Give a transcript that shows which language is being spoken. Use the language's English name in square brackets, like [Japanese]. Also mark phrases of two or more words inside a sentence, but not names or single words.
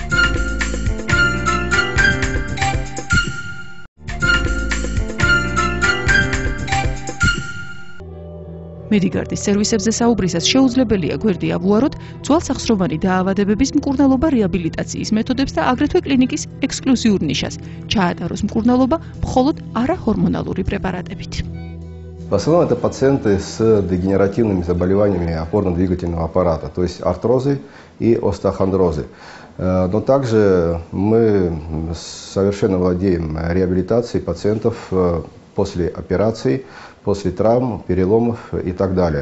[Georgian] მედიგარდის სერვისებზე საუბრისას შეუძლებელია გვერდი ავუაროთ ძვალსახსროვანი დაავადებების მკურნალობა რეაბილიტაციის მეთოდებს და აგრეთვე კლინიკის ექსკლუზიურ ნიშას, ჩაატაროს მკურნალობა მხოლოდ არахორმონალური препаратებით. [Russian] В основном это пациенты с дегенеративными заболеваниями опорно-двигательного аппарата, то есть артрозы и остеохондрозы. Но также мы совершенно владеем реабилитацией пациентов после операций, после травм, переломов и так далее.